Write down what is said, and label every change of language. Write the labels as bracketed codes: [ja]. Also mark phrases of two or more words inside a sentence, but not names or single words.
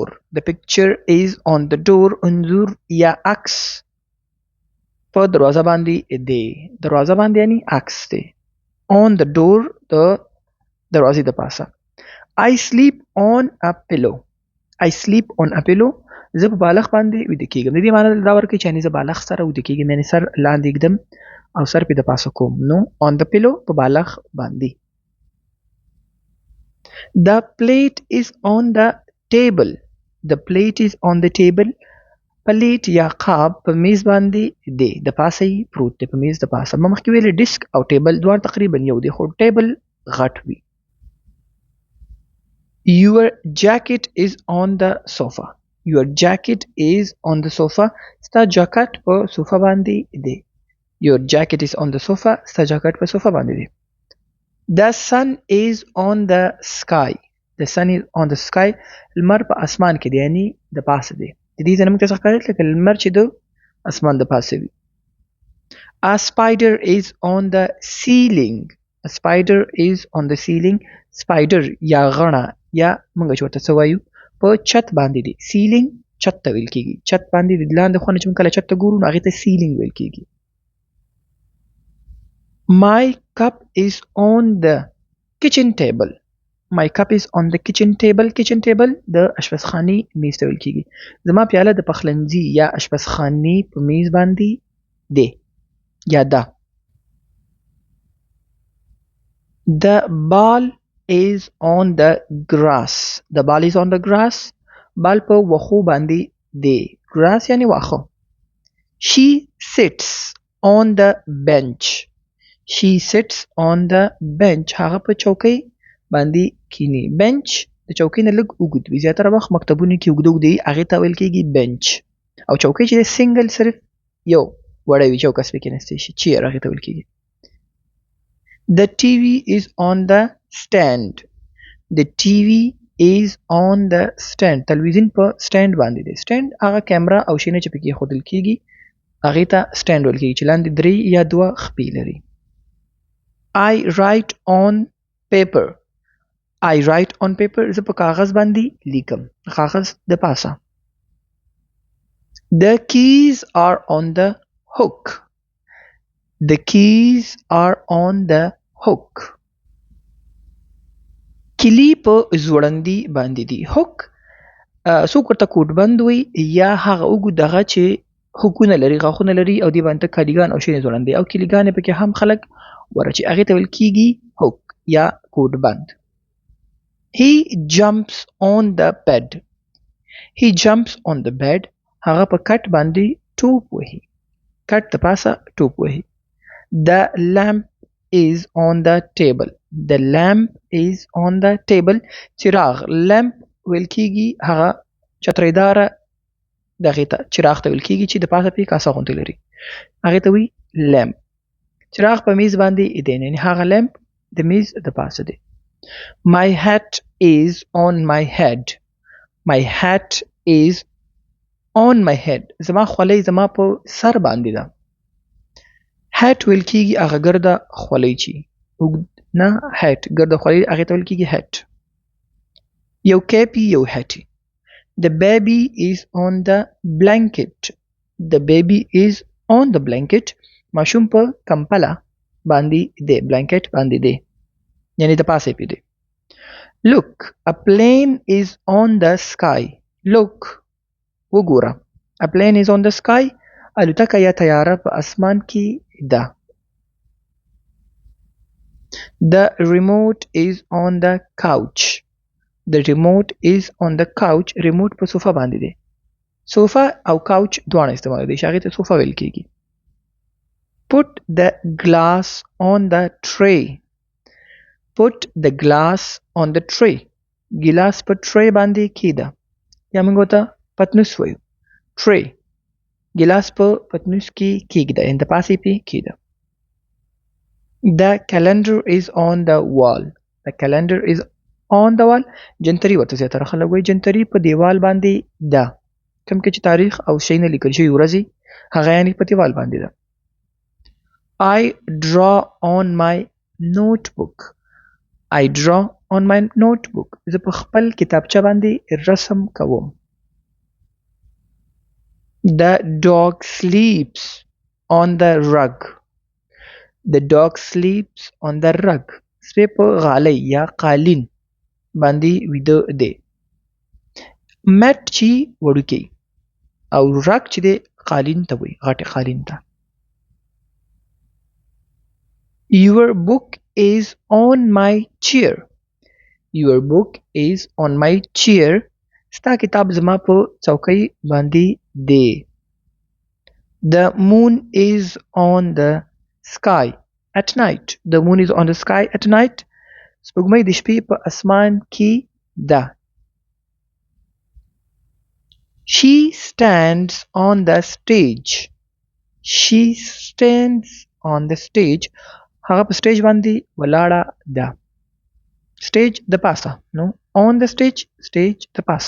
[en] The picture is on the door. [ps] انځور یا عکس په دروازه باندې دی. دروازه باندې یعنی عکس دی. [en] On the door [ps] د دروازې د پاسه. [en] I sleep on a pillow. I sleep on a pillow. [ps] زه په بالښت باندې ویده کېږم. د دې معنی دا ورکوي چې یعنې زه بالښت سره ویده کېږم یعنې سر لاندې ږدم او سر پې د پاسه کوم. نو [en] on the pillow [ps] په بالښت باندې. [en] The plate is on the table. The plate is on the table. [ps] پلیټ یا قاب په میز باندې دی، د پاسه یې پروت دی، په میز د پاسه. ما مخکې ویلې ډیسک او ټیبل دواړه تقریبا یو دی، خو ټیبل غټ وي. [en] Your jacket is on the sofa. Your jacket is on the sofa. [ps] ستا جاکټ په صوفه باندې دی. [en] Your jacket is on the sofa. [ps] ستا جاکټ په صوفه باندې دی. [en] The sun is on the sky. The sun is on the sky. [ps] لمر په اسمان کې دی، یعنی د پاسه دی. د دې ځای موږ ته څه ښکاري لکه لمر چې د اسمان د پاسه وي. [en] A spider is on the ceiling. A spider is on the ceiling. [ps] Spider یا غڼه یا موږ چې ورته څه وایو په چت باندې دی. ceiling چت ته ویل کېږي. چت باندې د لاندې خوا نه چې موږ کله چت ته ګورو نو هغې ته ceiling ویل کېږي. [en] My cup is on the kitchen table. My cup is on the kitchen table. Kitchen table [ps] د اشپزخانې میز ته ویل کېږي. زما پیاله د پخلنځي یا اشپزخانې په میز باندې دی یا ده. [en] The ball is on the grass. The ball is on the grass. [ps] بال په وښو باندې دی. grass یعنی واښه. [en] She sits on the bench. She sits on the bench. [ps] هغه په چوکۍ باندې کینی. bench د چوکۍ نه لږ اوږد وي. زیاتره وخت مکتبونو کې اوږده اوږده وي، هغې ته ویل کېږي bench. او چوکۍ چې دی سنګل صرف یو وړی وي چې یو کس پې کېنستی شي. چیر هغې ته ویل کېږي. [en] The TV is on the stand. The TV is on the stand. [ps] تلویزیون په سټینډ باندې دی. سټینډ هغه کیمرا او شینه چې پکې ایښودل کېږي هغې ته سټینډ ویل کېږي چې لاندې درې یا دوه خپې لري. [en] I write on paper. I write on paper. [ps] زه په کاغذ باندې لیکم. کاغذ د پاسه. [en] The keys are on the hook. The keys are on the hook. [ps] کلی په ځوړندي باندې دی. hook څوک ورته کوټ بند وي یا هغه اوږد دغه چې هوکونه لري، غاښونه لري او دې باندې کالیګان او شینې ځوړندي او کلیګانې پکې هم خلک ورچي، هغې ته ویل کېږي hook یا کوټ بند. [en] He jumps on the bed. He jumps on the bed. [ps] هغه په کټ باندې ټوپ وهي. کټ د پاسه ټوپ وهي. [en] The lamp is on the table. The lamp is on the table. [ps] چراغ lamp ویل کېږي هغه چترېداره دغې ته چراغ ته ویل کېږي چې د پاسه پې کاسه غوندې لري، هغې ته وایي lamp. چراغ په میز باندې دی، یعنې هغه lamp د میز د پاسه دی. [en] My hat is on my head. My hat is on my head. [ps] زما خولۍ زما په سر باندې ده. hat ویل کېږي هغه ګرده خولۍ چې اوږد نه hat ګرده خولۍ هغې ته ویل کېږي hat. یو کیپي یو هټي. [en] The baby is on the blanket. The baby is on the blanket. [ps] ماشوم په کمپله باندې دی. blanket باندې دی یعنی د پاسه پې دی. [en] Look, a plane is on the sky. Look, وګوره. A plane is on the sky. [ps] الوتکه یا تیاره په اسمان کې ده. [en] The remote is on the couch. The remote is on the couch. [ps] remote په صوفه باندې دی. صوفه او couch دواړه استعمال دی چې هغې ته صوفه ویل کېږي. [en] Put the glass on the tray. Put the glass on the tray. [ps] ګلاس په tray باندې کېده یا موږ ورته پتنوس وایو. tray ګلاس په پتنوس کې کېږده یعنې د پاسې پې کېده. [en] The calendar is on the wall. The calendar is on the wall. [ps] جنتري ورته زیاتره خلک وایي. جنتري په دیوال باندې ده. کوم کې چې تاریخ او شیونه لیکل شوي ورځې هغه یعنې په دیوال باندې ده. [en] I draw on my notebook. I draw on my notebook. [ps] زه په خپل کتابچه باندې رسم کوم. [en] The dog sleeps on the rug. The dog sleeps on the rug. [ps] سپی په غالۍ یا قالین باندې ویده دی. مټ چې وړوکی او رګ چې دی قالین ته وایي، غټې قالین ته. [en] Your book is on my chair. Your book is on my chair. [ps] ستا کتاب زما په څوکۍ باندې دی. [en] The moon is on the sky at night. The moon is on the sky at night. [ps] سپوږمۍ د شپې په اسمان کې ده. [en] She stands on the stage. She stands on the stage. [ps] هغه په سټیج باندې ولاړه ده. سټیج د پاسه نو [en] on the stage [ps] د پاسه.